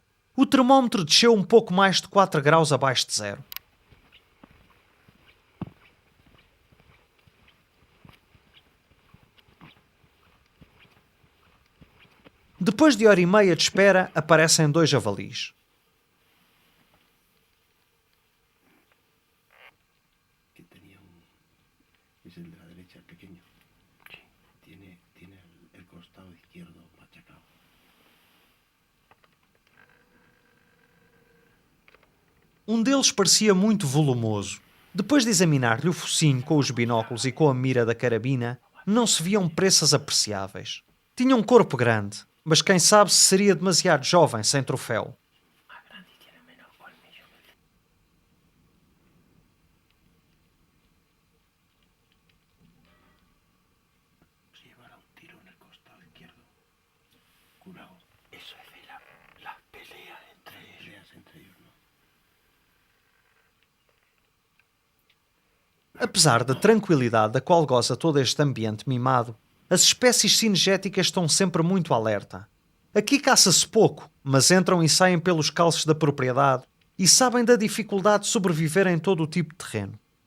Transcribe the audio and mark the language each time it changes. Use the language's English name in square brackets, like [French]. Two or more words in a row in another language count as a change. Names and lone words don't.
[Portuguese] O termómetro desceu um pouco mais de 4 graus abaixo de zero. Depois de hora e meia de espera, aparecem 2 javalis. [Spanish] Es el de la derecha, el pequeño. Tiene el costado izquierdo machacado. [Portuguese] Um deles parecia muito volumoso. Depois de examinar-lhe o focinho com os binóculos e com a mira da carabina, não se viam preças apreciáveis. Tinha um corpo grande, mas quem sabe se seria demasiado jovem sem troféu. [Spanish] Llevará un tiro en el costado izquierdo. Curado. Eso es de la pelea entre ellos, ¿no? [Portuguese] Apesar da tranquilidade da qual goza todo este ambiente mimado, as espécies cinegéticas estão sempre muito alerta. Aqui caça-se pouco, mas entram e saem pelos calços da propriedade e sabem da dificuldade de sobreviver em todo o tipo de terreno.